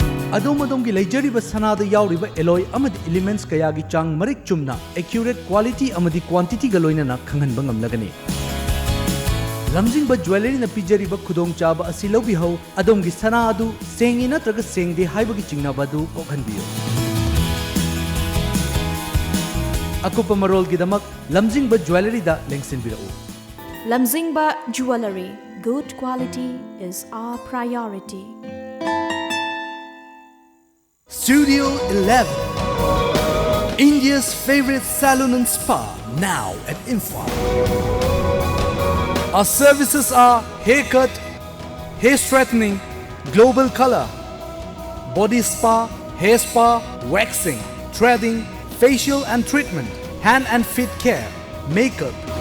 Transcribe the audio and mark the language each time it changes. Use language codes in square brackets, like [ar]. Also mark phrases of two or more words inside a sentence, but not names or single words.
[mni] ꯑꯗꯣꯝꯒꯤ ꯂꯩꯖꯔꯤꯕ ꯁꯅꯥꯗ ꯌꯥꯎꯔꯤꯕ ꯑꯦꯂꯣꯏ ꯑꯃꯗꯤ ꯏꯂꯤꯃꯦꯟꯠꯁ ꯀꯌꯥꯒꯤ ꯆꯥꯡ ꯃꯔꯤꯛ ꯆꯨꯝꯅ [en] accurate quality [mni] ꯑꯃꯗꯤ क्वांटिटीꯒ ꯂꯣꯏꯅꯅ ꯈꯪꯍꯟꯕ ꯉꯝꯂꯒꯅꯤ ꯂꯝꯖꯤꯡꯕ ꯖ꯭ꯋꯦꯂꯔꯤꯅ ꯄꯤꯖꯔꯤꯕ ꯈꯨꯗꯣꯡꯆꯥꯕ ꯑꯁꯤ ꯂꯧꯕꯤꯍꯧ ꯑꯗꯣꯝꯒꯤ ꯁꯅꯥ ꯑꯗꯨ ꯁꯦꯡꯉꯤ ꯅꯠꯇ꯭ꯔꯒ ꯁꯦꯡꯗꯦ ꯍꯥꯏꯕꯒꯤ ꯆꯤꯡꯅꯕ ꯑꯗꯨ ꯀꯣꯛꯍꯟꯕꯤꯌꯨ ꯑꯀꯨꯞꯄ ꯃꯔꯣꯜꯒꯤꯗꯃꯛ ꯂꯝꯖꯤꯡꯕ ꯖ꯭ꯋꯦꯂꯔꯤꯗ ꯂꯦꯡꯁꯤꯟꯕꯤꯔꯛꯎ [en] Lamjingba Jewelry. Good quality is our priority. Studio 11, India's favorite salon and spa, now at Imphal. Our services are haircut, hair straightening, global color, body spa, hair spa, waxing, threading, facial and treatment, hand and feet care, makeup.